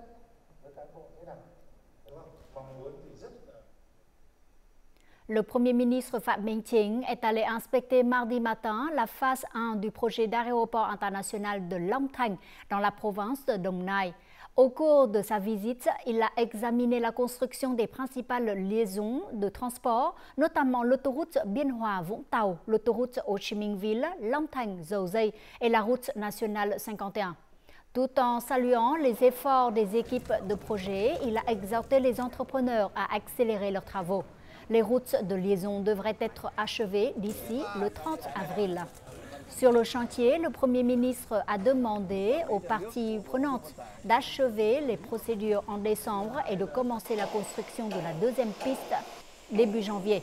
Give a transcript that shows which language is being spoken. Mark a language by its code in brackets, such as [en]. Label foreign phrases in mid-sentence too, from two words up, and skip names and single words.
[fr] Le Premier ministre Phạm Minh Chính est allé inspecter mardi matin la phase 1 du projet d'aéroport international de Long Thanh dans la province de Đồng Nai. Au cours de sa visite, il a examiné la construction des principales liaisons de transport, notamment l'autoroute Biên Hòa - Vũng Tàu, l'autoroute Ho Chi Minh Ville, Long Thanh - Dầu Dây et la route nationale 51. Tout en saluant les efforts des équipes de projet, il a exhorté les entrepreneurs à accélérer leurs travaux. Les routes de liaison devraient être achevées d'ici le 30 avril. Sur le chantier, le Premier ministre a demandé aux parties prenantes d'achever les procédures en décembre et de commencer la construction de la deuxième piste début janvier.